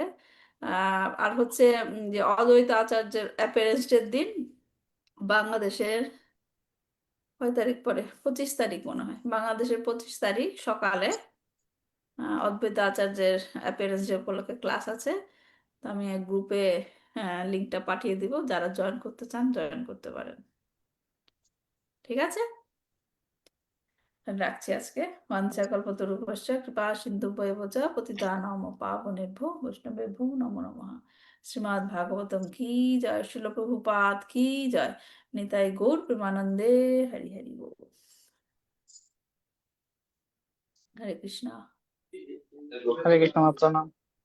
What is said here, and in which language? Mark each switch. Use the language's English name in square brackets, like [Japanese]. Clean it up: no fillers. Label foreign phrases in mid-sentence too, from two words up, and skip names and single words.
[Bangla] আর হচ্ছে যে অদ্বৈত আচার্যের অ্যাপিয়ারেন্স ডের দিন বাংলাদেশের কয় তারিখ পরে, 25 তারিখ মনে হয়, বাংলাদেশের 25 তারিখ সকালে অদ্বৈত আচার্যের [English] appearance day [Bangla] উপলক্ষে ক্লাস আছে। তো আমি এক গ্রুপে লিঙ্কটা পাঠিয়ে দিব, যারা জয়েন করতে চান জয়েন করতে পারেন। ঠিক আছে, রাখছি আজকে। [Sanskrit] বাঞ্ছাকল্পতরুভ্যশ্চ কৃপা সিন্ধুভ্যেব চ পতিতানাং পাবনেভ্যো বৈষ্ণবেভ্যো নমো নমঃ। [Bangla] শ্রীমদ্ ভাগবতম কি জয়, শিল প্রভুপাদ কি জয়, নিতাই গৌর প্রেমানন্দে। হরি হরি বল। হরে কৃষ্ণ। হরে কৃষ্ণ, প্রণাম।